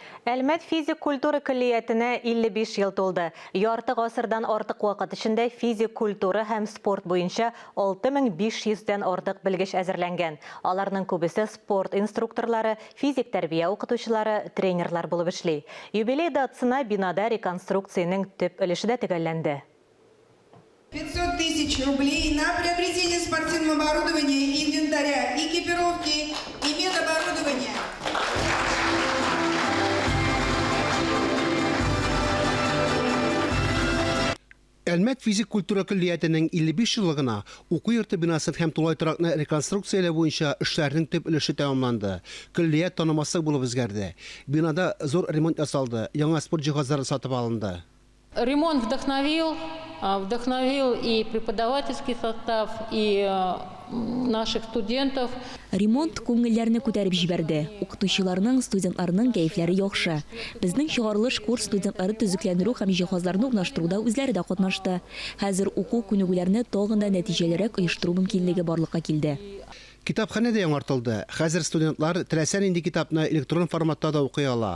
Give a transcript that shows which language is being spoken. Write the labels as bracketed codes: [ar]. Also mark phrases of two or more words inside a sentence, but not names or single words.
[tt] Әлмәт физик культура күллиятіне 55 ел толды. Ярты ғасырдан артық вақыт ішінде физик культура һәм спорт бойынша 6500-ден артық білгіш әзірләнген. Аларның көбісі спорт инструкторлары, физик тәрбия оқытушылары, тренерлар болып эшли. Юбилей датысына бинада реконструкцияның төп өлеше дә төгәлләнде. [ru] 500 000 рублей на приобретение спортивного оборудования, инвентаря, экипировки и медоборудования. [tt] Әлмәт физик культура күллиятінің 55 жылығына уку йорты бинасын һәм тулай торакны реконструкцияләу буенча эшләрнең төп өлеше тәмамланды. Күллият танымаслык булып үзгәрде. Бинада зур ремонт ясалды, яңа спорт җиһазлары сатып алынды. [ru] Ремонт вдохновил и преподавательский состав, и наших студентов. [tt] Ремонт күңелләрне күтәреп җибәрде. Укытучыларның, студентларның кәефләре яхшы. Безнең чыгарылыш курс студентлары төзекләндерү һәм җиһазларны урнаштыруда үзләре дә катнашты. Хәзер уку күнегүләрне тагын да нәтиҗәлерәк оештыру мөмкинлеге барлыкка килде. Китапхана да яңартылды. Хәзер студентлар теләсә нинди китапны электрон форматта да укый ала.